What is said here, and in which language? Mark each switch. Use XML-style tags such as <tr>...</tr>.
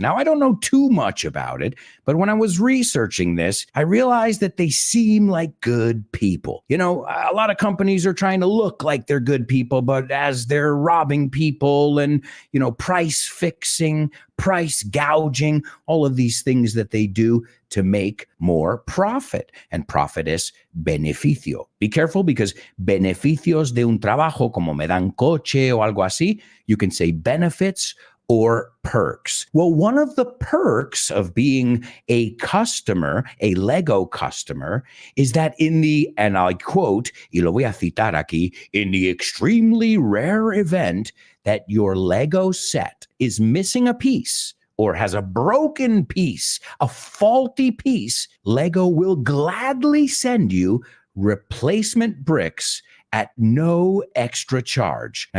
<en>Now, I don't know too much about it, but when I was researching this, I realized that they seem like good people. You know, a lot of companies are trying to look like they're good people, but as they're robbing people and, you know, price fixing, price gouging, all of these things that they do to make more profit. And profit is beneficio. Be careful, because</en> <es>beneficios de un trabajo, como me dan coche o algo así,</es> <en>you can say benefits or perks. Well, one of the perks of being a customer, a Lego customer, is that in the, and I quote,</en> <es>y lo voy a citar aquí,</es> <en>in the extremely rare event that your Lego set is missing a piece or has a broken piece, a faulty piece, Lego will gladly send you replacement bricks at no extra charge.</en>